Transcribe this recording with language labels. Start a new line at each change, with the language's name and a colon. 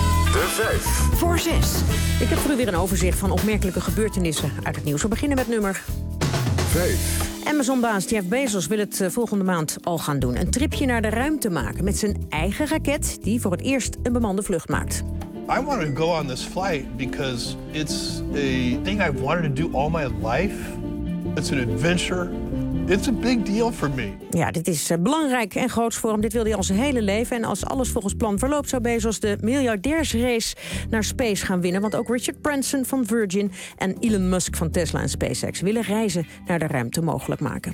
Dutch: De 5 voor 6. Ik heb voor u weer een overzicht van opmerkelijke gebeurtenissen uit het nieuws. We beginnen met nummer 5. Amazon-baas Jeff Bezos wil het volgende maand al gaan doen. Een tripje naar de ruimte maken met zijn eigen raket die voor het eerst een bemande vlucht maakt.
English: I want to go on this flight because it's a thing I've wanted to do all my life. It's an adventure. It's a big deal for me.
Dutch: Ja, dit is belangrijk en groots voor hem. Dit wil hij al zijn hele leven. En als alles volgens plan verloopt, zou Bezos de miljardairsrace naar space gaan winnen. Want ook Richard Branson van Virgin en Elon Musk van Tesla en SpaceX willen reizen naar de ruimte mogelijk maken.